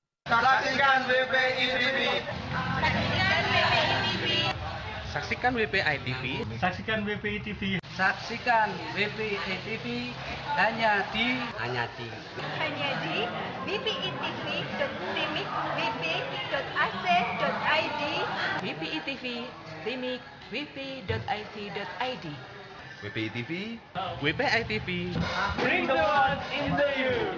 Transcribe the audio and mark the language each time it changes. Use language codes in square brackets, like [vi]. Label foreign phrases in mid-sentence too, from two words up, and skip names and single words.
[id] Saksikan WPI TV. Saksikan WPI TV. Saksikan WPI TV. Saksikan WPI TV hanya di wpitv.timik.wp.ac.id WPI TV Timik wp.it.id. WPI TV. WPI TV. [en] Bring the world into you.